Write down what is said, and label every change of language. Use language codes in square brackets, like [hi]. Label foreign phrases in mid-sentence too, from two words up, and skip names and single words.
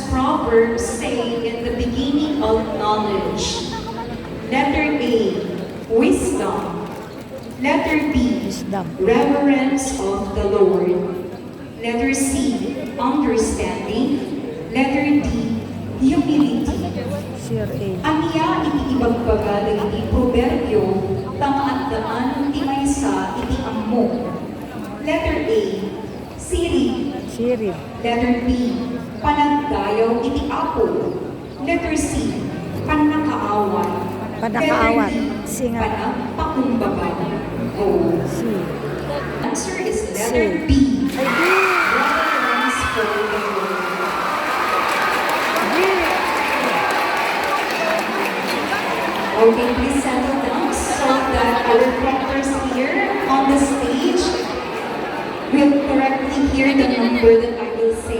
[en] Proverbs say in the beginning of knowledge. Letter A, wisdom. Letter B, reverence of the Lord. Letter C, understanding. Letter D, humility. [ilo] Aniya iti ibagbaga iti proverbio tamaandaan ti maysa iti ammo. [en] Letter A, siri. Letter B, [ilo] panagdayaw iti apo. [en] Letter C, panakaawat. Letter D, panagpakumbaga. [ilo] O. [en] Answer is letter B. Reverence for the Lord. Okay, please settle down so that our proctors here on the stage will correctly hear the number that I will say.